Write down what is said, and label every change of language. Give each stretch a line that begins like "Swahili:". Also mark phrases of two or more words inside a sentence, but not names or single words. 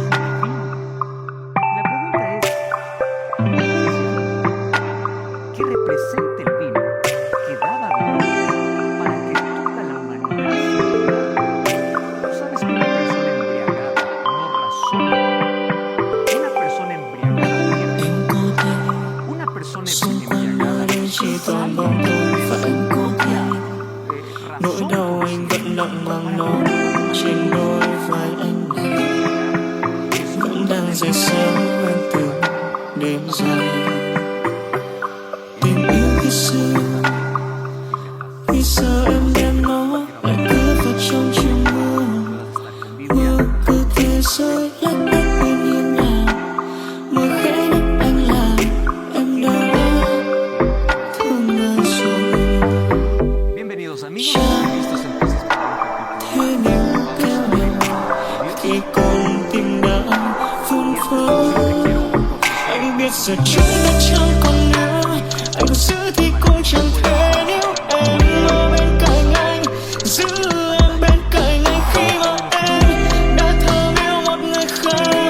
Spanish: La pregunta es, ¿qué representa el vino que da Babilonia para que toda la humanidad se embriague? Tú sabes que una persona embriagada no razona. Una persona embriagada pierde. Una persona embriagada
Vietnamese: chỉ toàn bóng tối và em cố gắng. Nỗi đau anh vẫn nặng bằng nó trên đôi vai anh này, vẫn đang dày xéo em từ đêm dài. Tình yêu khi xưa em đem nó lại cứ vào trong chiều mưa, mưa cứ thế rơi lách cách bên hiên nhà, mưa khẽ nhắc anh là em đã.
Spanish: Bienvenidos amigos, listos entonces para un capítulo.
Vietnamese: Khi con tim đã phun phới, anh biết giờ chúng đã chẳng còn nữa, anh có giữ thì cũng chẳng thể nếu em ở bên cạnh anh, giữ em bên cạnh anh khi mà em đã thơm yêu một người khác.